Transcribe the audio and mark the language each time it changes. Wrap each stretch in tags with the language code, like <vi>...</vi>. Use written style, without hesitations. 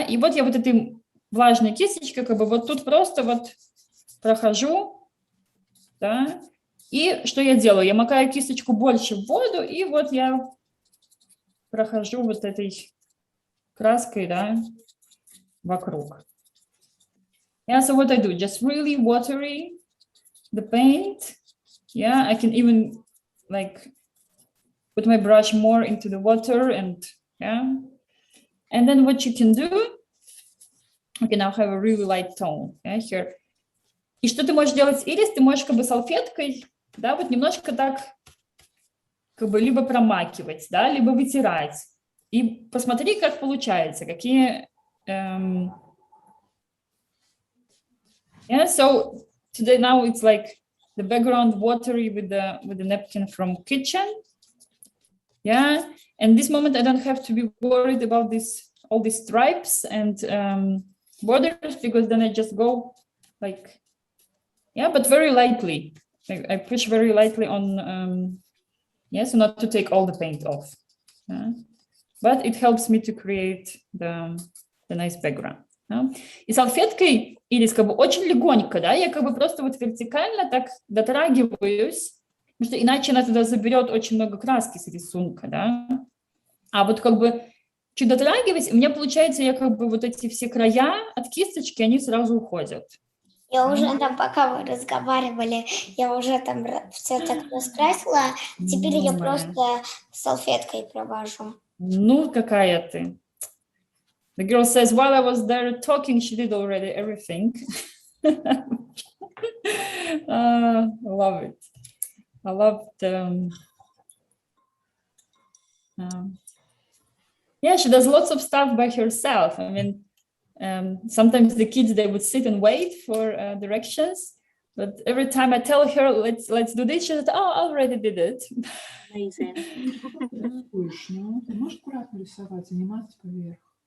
<ru>И вот я вот этой влажной кисточкой как бы вот тут просто вот прохожу, да? И что я делаю? Я макаю кисточку больше в воду, и вот я прохожу вот этой краской, да, вокруг.</ru> <en>Yeah, so what I do, just really watery the paint. Yeah, I can even like put my brush more into the water and yeah. And then what you can do, okay, now have a really light tone, yeah, here.</en> <ru>И что ты можешь делать, Ирис? Ты можешь как бы салфеткой, да, вот немножко так как бы либо промакивать, да, либо вытирать. И посмотри, как получается, какие...</ru> <en>Yeah, so today now it's like the background watery with the napkin from kitchen. Yeah, and this moment I don't have to be worried about all these stripes and borders, because then I just go like, yeah, but very lightly. I push very lightly on, yeah, so not to take all the paint off. Yeah? But it helps me to create the nice background. Yeah?</en> <ru>И салфеткой, Ирис, как бы очень легонько, да, я как бы просто вот вертикально так дотрагиваюсь, потому что иначе она туда заберет очень много краски с рисунка, да. А вот как бы чуть дотрагивать, у меня получается, я как бы вот эти все края от кисточки, они сразу уходят. Я уже там, пока вы разговаривали, я уже там все так раскрасила, теперь я просто салфеткой провожу. Ну, какая ты.</ru> <en>The girl says, while I was there talking, she did already everything. I love it. I love the... yeah, she does lots of stuff by herself. I mean, sometimes the kids, they would sit and wait for directions. But every time I tell her, let's do this, she says, oh, I already did it. Amazing.</en> <ru>Ты можешь аккуратно рисовать, а не мазать поверх?</ru>